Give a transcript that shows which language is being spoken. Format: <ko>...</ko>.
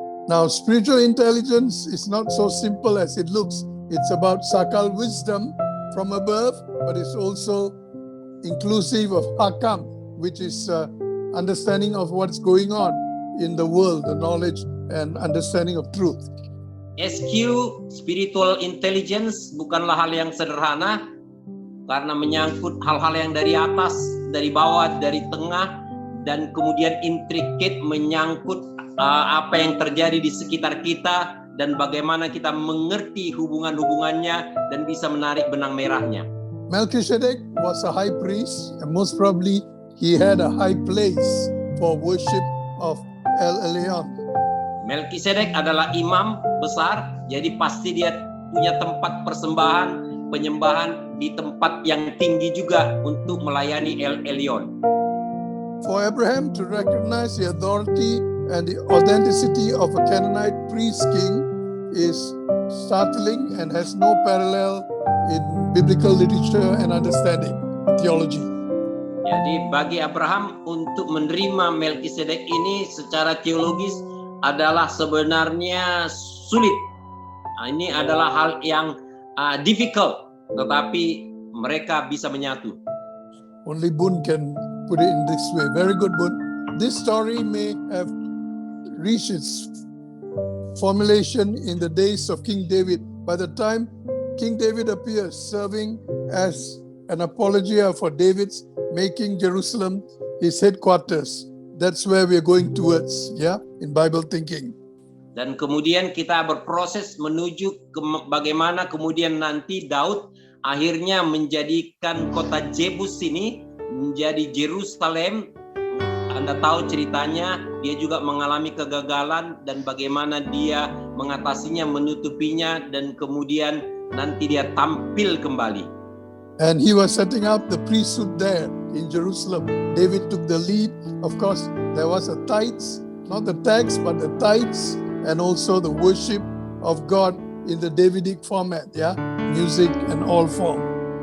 <en>Now, spiritual intelligence is not so simple as it looks. It's about sakal wisdom from above, but it's also inclusive of hakam, which is understanding of what's going on in the world, the knowledge and understanding of truth.</en> <id>SQ, spiritual intelligence, bukanlah hal yang sederhana karena menyangkut hal-hal yang dari atas, dari bawah, dari tengah, dan kemudian intricate menyangkut apa yang terjadi di sekitar kita dan bagaimana kita mengerti hubungan-hubungannya dan bisa menarik benang merahnya.</id> <en>Melchizedek was a high priest, and most probably he had a high place for worship of El Elyon.</en> <id>Melchizedek adalah imam besar, jadi pasti dia punya tempat persembahan, penyembahan di tempat yang tinggi juga untuk melayani El Elyon.</id> <en>For Abraham to recognize the authority and the authenticity of a Canaanite priest king is startling and has no parallel in biblical literature and understanding, theology.</en> <id>Jadi bagi Abraham untuk menerima Melchizedek ini secara teologis adalah sebenarnya sulit. Ini adalah hal yang difficult, tetapi mereka bisa menyatu.</id> <en>Only Bun can put it in this way. Very good, Bun. This story may have reached its formulation in the days of King David. By the time King David appears serving as an apologia for David's making Jerusalem his headquarters. That's where we're going towards, in Bible thinking.</en> <id>Dan kemudian kita berproses menuju ke bagaimana kemudian nanti Daud akhirnya menjadikan kota Jebus ini menjadi Jerusalem. Anda tahu ceritanya, dia juga mengalami kegagalan dan bagaimana dia mengatasinya, menutupinya, dan kemudian nanti dia tampil kembali.</id> <en>And he was setting up the priesthood there in Jerusalem. David took the lead. Of course, there was a tithes, not the tax, but the tithes, and also the worship of God in the Davidic format, music and all form.</en>